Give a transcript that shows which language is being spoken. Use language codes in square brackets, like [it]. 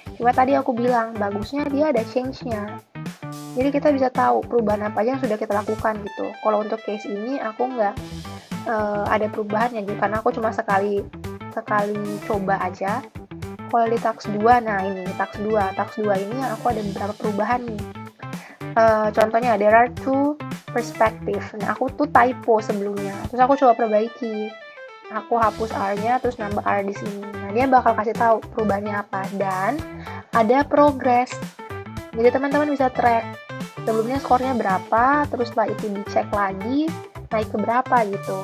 [id] Cuma tadi aku bilang, bagusnya dia ada change-nya. Jadi kita bisa tahu perubahan apa aja yang sudah kita lakukan gitu. Kalau untuk case ini aku nggak ada perubahannya, karena aku cuma sekali coba aja. Kalau di task 2, nah ini task 2 ini aku ada beberapa perubahan nih. [en] Contohnya there are two perspective. [id] Nah, aku tuh typo sebelumnya. Terus aku coba perbaiki. Aku hapus R-nya terus nambah R di sini. Nah, dia bakal kasih tahu perubahannya apa dan ada progress. Jadi teman-teman bisa track sebelumnya skornya berapa, terus setelah itu dicek lagi naik ke berapa gitu.